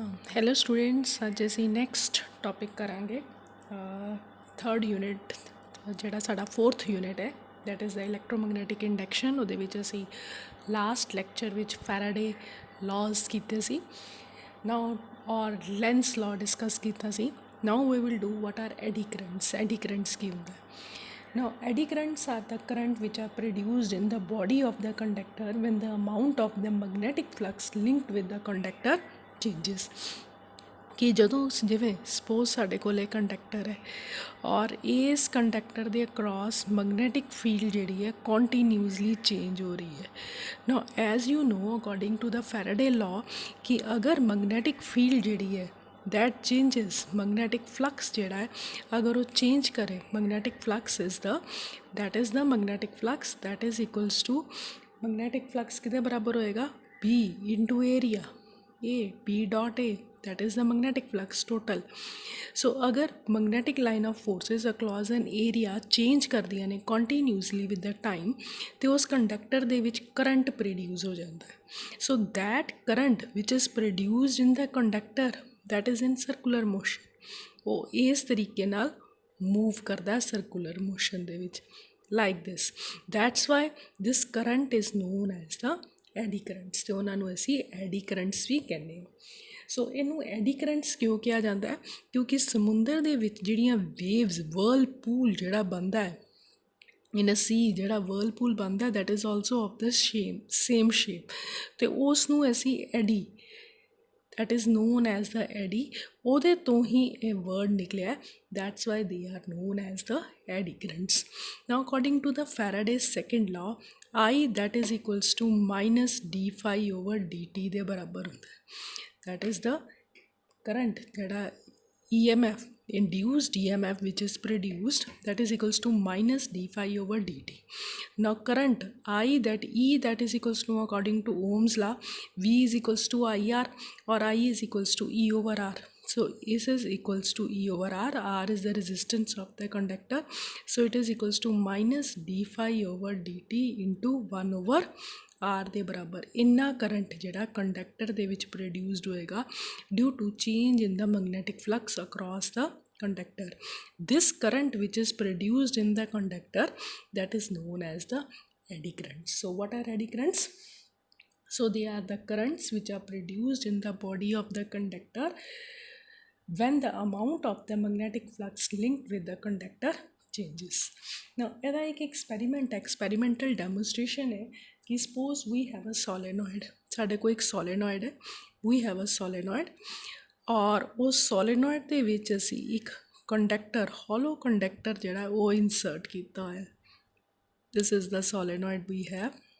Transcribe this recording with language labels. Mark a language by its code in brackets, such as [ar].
[en] hello students, [pa] ਅੱਜ ਅਸੀਂ next topic ਕਰਾਂਗੇ ਥਰਡ ਯੂਨਿਟ ਜਿਹੜਾ ਸਾਡਾ ਫੋਰਥ ਯੂਨਿਟ ਹੈ [en] that is the [pa] electromagnetic induction. ਉਹਦੇ ਵਿੱਚ ਅਸੀਂ ਲਾਸਟ ਲੈਕਚਰ ਵਿੱਚ ਫੈਰਾਡੇ ਲਾਜ਼ ਕੀਤੇ ਸੀ ਨਾਓ ਔਰ ਲੈਂਸ ਲਾਅ ਡਿਸਕਸ ਕੀਤਾ ਸੀ। [en] Now we will do what are eddy currents. [pa] ਐਡੀ ਕਰੰਟਸ ਕੀ ਹੁੰਦਾ? [en] Now, eddy currents are the current which are produced in the body of the conductor when the amount of the magnetic flux linked with the conductor changes। [pa] ਕਿ ਜਦੋਂ ਜਿਵੇਂ suppose ਸਾਡੇ ਕੋਲ ਇੱਕ conductor ਹੈ ਔਰ ਇਸ ਕੰਡਕਟਰ ਦੇ ਅਕ੍ਰੋਸ ਮੈਗਨੈਟਿਕ ਫੀਲਡ ਜਿਹੜੀ ਹੈ ਕੰਟੀਨਿਊਸਲੀ ਚੇਂਜ ਹੋ ਰਹੀ ਹੈ। [en] now as you know according to the Faraday law [pa] ਕਿ ਅਗਰ ਮੈਗਨੈਟਿਕ ਫੀਲਡ ਜਿਹੜੀ ਹੈ [en] that changes magnetic flux [pa] ਜਿਹੜਾ ਹੈ ਅਗਰ ਉਹ ਚੇਂਜ ਕਰੇ [en] magnetic flux is the that is the magnetic flux that is equals to magnetic flux [pa] ਕਿਹਦੇ ਬਰਾਬਰ ਹੋਏਗਾ [en] B into area A B dot A that is the magnetic flux total। so ਅਗਰ magnetic line of forces across an area change [pa] ਕਰਦੀਆਂ ਨੇ [en] continuously with the time [pa] ਤੇ ਉਸ conductor ਦੇ ਵਿੱਚ [en] current produce [pa] ਹੋ ਜਾਂਦਾ ਹੈ। [en] so that current which is produced in the conductor that is in circular motion [pa] ਉਹ ਇਸ ਤਰੀਕੇ ਨਾਲ [en] move ਕਰਦਾ circular motion [pa] ਦੇ ਵਿੱਚ [en] like this। that's why this current is known as the eddy currents [pa] ਤੇ ਉਹਨਾਂ ਨੂੰ ਅਸੀਂ [en] eddy currents [pa] ਵੀ ਕਹਿੰਦੇ ਹਾਂ। ਸੋ ਇਹਨੂੰ ਐਡੀ ਕਰੰਟਸ ਕਿਉਂ ਕਿਹਾ ਜਾਂਦਾ ਹੈ? ਕਿਉਂਕਿ ਸਮੁੰਦਰ ਦੇ ਵਿੱਚ ਜਿਹੜੀਆਂ ਵੇਵਸ ਵਰਲਪੂਲ ਜਿਹੜਾ ਬਣਦਾ ਹੈ [en] in a sea ਜਿਹੜਾ whirlpool ਬਣਦਾ that is also of the same shape [pa] ਅਤੇ ਉਸ ਨੂੰ ਅਸੀਂ [en] eddy that is known as the eddy [pa] ਉਹਦੇ ਤੋਂ ਹੀ ਇਹ [en] word ਨਿਕਲਿਆ that's why they are known as the eddy currents। now according to the Faraday's second law I that is equals to minus d phi over dt [pa] ਦੇ ਬਰਾਬਰ ਹੁੰਦਾ [en] that is the current ਜਿਹੜਾ EMF induced EMF which is produced that is equals to minus d phi over dt। now current I that E that is equals to according to Ohm's law V is equals to IR or I is equals to E over R। so this is equals to E over R। R is the resistance of the conductor so it is equals to minus d phi over dt into 1 over R [pa] ਦੇ ਬਰਾਬਰ ਇੰਨਾ current ਜਿਹੜਾ conductor ਦੇ ਵਿੱਚ [en] Produced ਹੋਏਗਾ due to change in the magnetic flux across the conductor। this current which is produced in the conductor that is known as the eddy currents। so what are eddy currents? so they are the currents which are produced in the body of the conductor when the amount of the magnetic flux linked with the conductor changes। now [pa] ਇਹਦਾ ਇੱਕ [en] experimental demonstration ਹੈ ਕਿ suppose we have a solenoid [pa] ਸਾਡੇ ਕੋਲ ਇੱਕ [en] solenoid ਹੈ we have a solenoid [pa] ਔਰ ਉਸ ਸੋਲੇਨੋਇਡ ਦੇ ਵਿੱਚ ਅਸੀਂ ਇੱਕ ਕੰਡਕਟਰ ਹੋਲੋ ਕੰਡਕਟਰ ਜਿਹੜਾ ਉਹ ਇਨਸਰਟ ਕੀਤਾ ਹੋਇਆ [en] this is the solenoid we have